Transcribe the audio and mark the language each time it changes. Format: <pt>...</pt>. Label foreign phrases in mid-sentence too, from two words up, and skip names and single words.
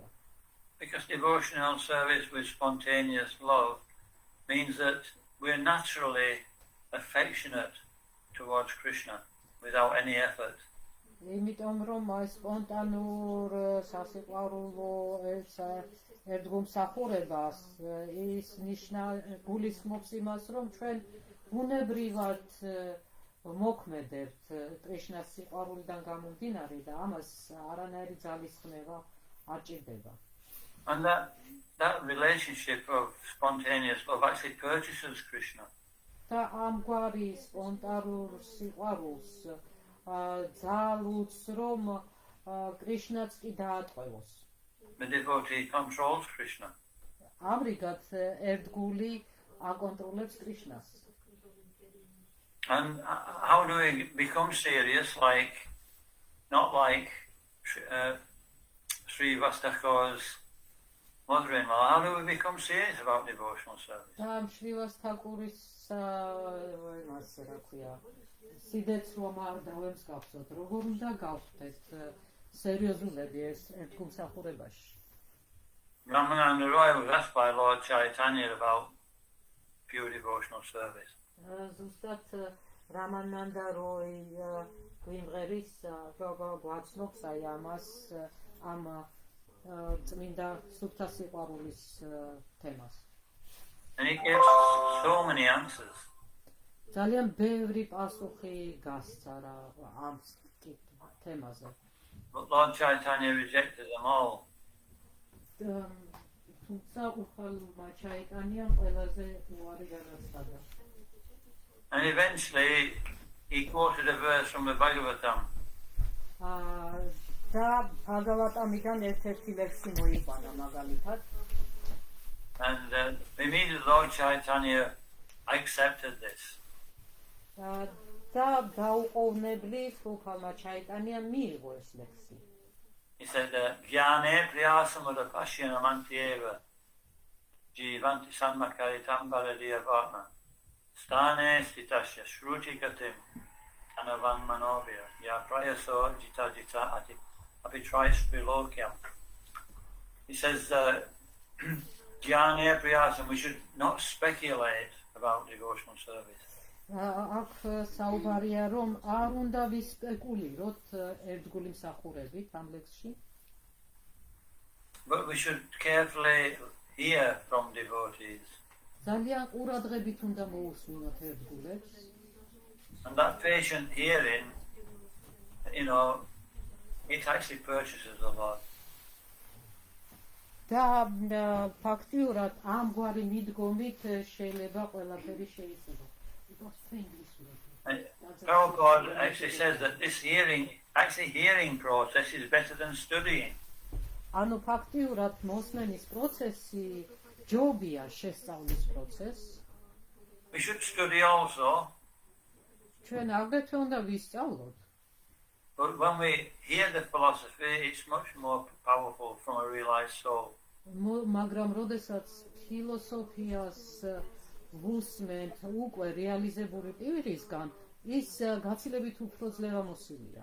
<en>Because devotional service with spontaneous love means that we're naturally affectionate towards Krishna without any effort.</en> <ka>იმიტომ რომ სპონტანურ სასიყვარულო ერთგულმსახურებას ის გულისხმობს იმას, რომ ჩვენ ბუნებრივად მოქმედებთ კრიშნას სიყვარულიდან გამომდინარე და ამას არანაირი ძალისხმევა არ ჭირდება.</ka> <en>And that relationship of spontaneous love actually purchases Krishna.</en> <ka>და ამგვარი სპონტანურ სიყვარულს ძალუც რომ კრიშნაც კი დაატყვევოს.</ka> <en>The devotee controls Krishna.</en> <ka>ამრიგად ერთგული აკონტროლებს კრიშნას.</ka> <en>And how do we become serious, not like Sri Vastako's mother-in-law? How do we become serious about devotional service?</en> <ka>სიდეც რომ არ დავემსგავსოთ, როგორ უნდა გავხდეთ სერიოზულები ეს ერთგულმსახურებაში.</ka> <en>Ramananda Roy was asked by Lord Chaitanya about pure devotional service.</en> <ka>ზუსტად რამანანდა როი გვიმღერის გვაცნობს აი ამას ამ წმინდა სუფთა სიყვარულის თემას.</ka> <en>And he gives so many answers.</en> <ka>ძალიან ბევრი პასუხი გასცა რა ამ თემაზე.</ka> <en>But Lord Chaitanya rejected them all.</en> <ka>თუმცა უფალმა ჩაიტანიამ ყველაზე უარი განაცხადა.</ka> <en>And eventually he quoted a verse from the Bhagavatam.</en> <ka>და ბაგავატამიდან ერთ-ერთი ლექსი მოიყვანა მაგალითად.</ka> <en>And immediately Lord Chaitanya accepted this.</en> <ka>და დაუყოვნებლივ უფალმა ჩაიტანიამ მიიღო ეს ლექსი.</ka> <en>He said,</en> <sa>ज्ञाने प्रियसमद पश्यन मन्त्येव जीवन्ति सन्मकरितम् बलदिय वर्ण स्तने स्तितस्य श्रुति गतिम् अनवन् मनोव्य य प्रयसो जित जित अपित्रैस् प्रिलोक्यम्.</sa> <en>He says,</en> <sa>ज्ञाने प्रियसम्,</sa> <en>we should not speculate about devotional service.</en> <ka>აქ საუბარია რომ არ უნდა ვისპეკულიროთ ერთგული მსახურებით ამ ლექსში.</ka> <en>But we should carefully hear from devotees.</en> <ka>ძალიან ყურადღებით უნდა მოусმინოთ ერთგულებს.</ka> <en>And that patient hearing, it actually purchases a lot.</en> <ka>და ფაქტიურად ამგვარი მიდგომით შეიძლება ყველაფერი შეიცვალოს.</ka> <en>Prabhupada actually says that this hearing process is better than studying.</en> <ka>ანუ ფაქტიურად მოსმენის პროცესი ჯობია შესწავლის პროცესს.</ka> <en>We should study also.</en> <ka>ჩვენ აგრეთვე უნდა ვისწავლოთ.</ka> <en>But when we hear the philosophy, it's much more powerful from a realized soul.</en> <ka>მაგრამ როდესაც ფილოსოფიას ვუსმენთ უკვე რეალიზებული პირისგან, ის გაცილებით უფრო ძლევამოსილია.</ka>